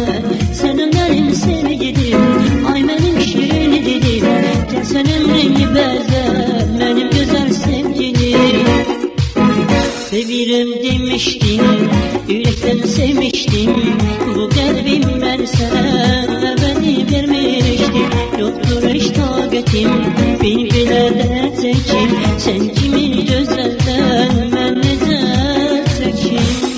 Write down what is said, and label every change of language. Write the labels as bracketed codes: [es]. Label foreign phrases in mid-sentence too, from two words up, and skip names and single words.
[az] Sənin mənim sevgilim, ay mənim şirin dilim. Gəl sən ömrümü bəzə, mənim gözəl sevgilim. [tr] Sevirəm demiştin, yürekten sevmiştim. Bu kalbim ben sana ebedi vermiştim. Yoktur hiç taqetim, bir belə dert çekim. [az] Sen kimi gözəldən ben necə çekim?